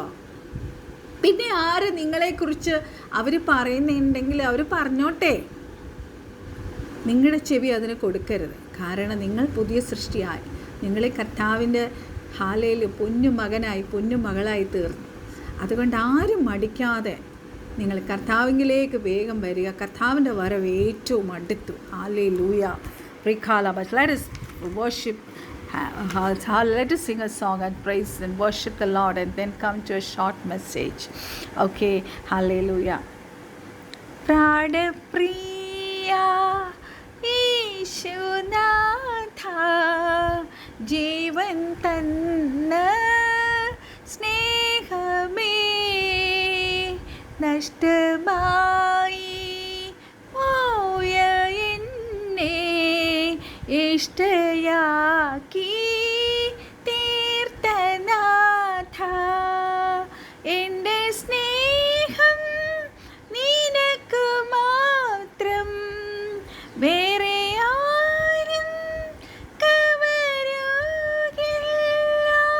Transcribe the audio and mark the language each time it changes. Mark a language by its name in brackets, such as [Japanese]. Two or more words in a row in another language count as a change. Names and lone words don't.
[Malayalam] പിന്നെ ആര് നിങ്ങളെക്കുറിച്ച് അവർ പറയുന്നുണ്ടെങ്കിൽ അവർ പറഞ്ഞോട്ടെ, നിങ്ങളുടെ ചെവി അതിന് കൊടുക്കരുത്. കാരണം നിങ്ങൾ പുതിയ സൃഷ്ടിയായി, നിങ്ങളെ കർത്താവിൻ്റെ ഹാലയിൽ പൊന്നുമകനായി പൊന്നുമകളായി തീർന്നു. അതുകൊണ്ട് ആരും മടിക്കാതെ നിങ്ങൾ കർത്താവിലേക്ക് വേഗം വരിക. കർത്താവിൻ്റെ വരവ് ഏറ്റവും അടുത്തു. ഹല്ലേലൂയ. [English] Let us worship. Let us sing a song and praise and worship the Lord, and then come to a short message. Okay, hallelujah. [Malayalam] പ്രദപ്രിയ യേശുനാഥാ ജീവൻ തന്ന സ്നേഹമേ നഷ്ടമായ് പോയ എന്നെ ഇഷ്ടയാക്കി തീർത്തനാഥ. എൻ്റെ സ്നേഹം നിനക്ക് മാത്രം, വേറെ ആരും കവരുകില്ല.